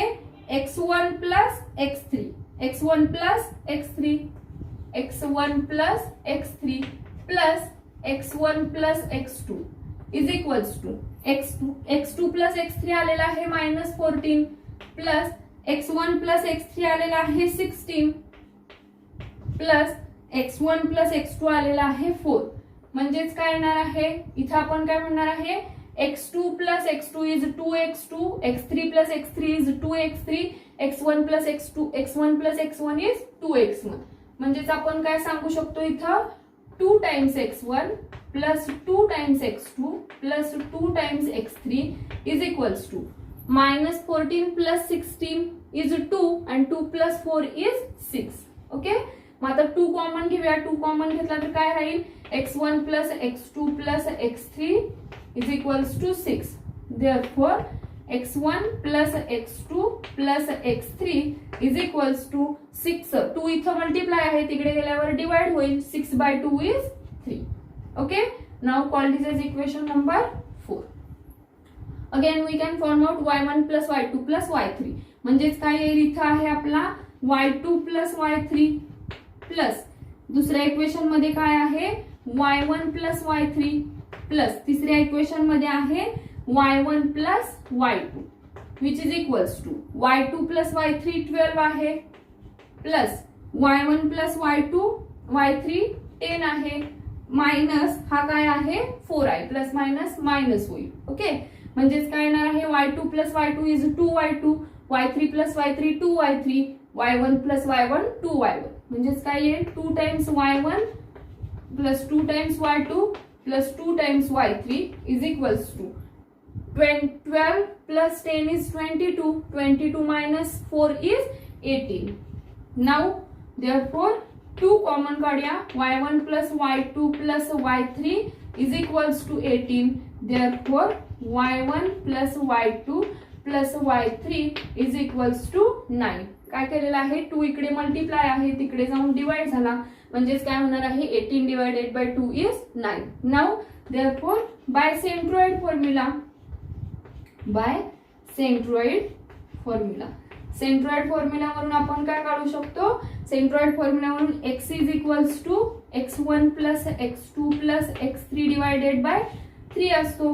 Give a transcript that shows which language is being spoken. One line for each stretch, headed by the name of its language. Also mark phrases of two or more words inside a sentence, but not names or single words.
English: x1 plus x3, x1 plus x3, x1 plus x3 plus x1 plus x2 is equals to x2 plus x3
Marathi: आलेला आहे
English: -14 plus x1 plus x3
Marathi: आलेला आहे
English: 16 plus x1 plus x2
Marathi: आलेला आहे
English: 4.
Marathi: म्हणजेच काय येणार आहे, इथं आपण काय म्हणणार आहे,
English: x2 plus x2 is 2x2, x3 plus x3 is 2x3, x1 plus x1 is 2x1.
Marathi: म्हणजेच आपण काय सांगू शकतो, इथं
English: 2 times x1 plus 2 times x2 plus 2 times x3 is equals to -14 plus 16 is 2 and 2 plus 4 is 6. ओके,
Marathi: मग आता 2 कॉमन घेऊया. 2 कॉमन घेतला तर काय राहील,
English: x1 plus x2 plus x3 is equals to 6. therefore x1 plus x2 plus x3 is equals to 6.
Marathi: 2 इथं मल्टिप्लाय आहे, तिकडे गेल्यावर डिवाइड होईल.
English: 6 by 2 is 3. Okay, now call this as equation number 4. Again we can form out y1 plus y2 plus y3.
Marathi: म्हणजेच काय येईल, इथं आहे आपला
English: y2 plus y3 plus
Marathi: दुसऱ्या इक्वेशन मध्ये काय आहे,
English: y1 plus y3 plus
Marathi: तिसऱ्या इक्वेशन मध्ये आहे
English: y1 plus y2 which is equals to y2 plus y3 12 आहे plus y1 plus y2 y3 10 आहे, मायनस
Marathi: हा काय आहे
English: 4i plus minus minus होईल. ओके,
Marathi: म्हणजेच काय येणार आहे
English: y2 plus y2 is 2y2, y3 plus y3 2y3, y1 plus y1 2y1.
Marathi: म्हणजेच काय येईल
English: 2 times y1 plus 2 times y2 plus 2 times y3 is equals to 12 plus 10 is 22, 22 minus 4 is 18. now therefore 2 common काढूया, y1 plus y2 plus y3 is equals to 18. therefore y1 plus y2 plus y3 is equals to 9.
Marathi: काय केलेलं आहे 2 इकडे मल्टिप्लाय आहे, तिकडे जाऊन डिवाइड झाला, म्हणजेच काय होणार आहे
English: 18 divided by 2 is 9. now therefore by centroid formula, by centroid formula, बाय सेंट्रोइड फॉर्म्युला,
Marathi: सेंट्रोइड फॉर्म्युलावरून आपण काय काढू शकतो, सेंट्रोइड फॉर्म्युलावरून
English: x is equals to x1 plus x2 plus x3 divided by 3 असतो.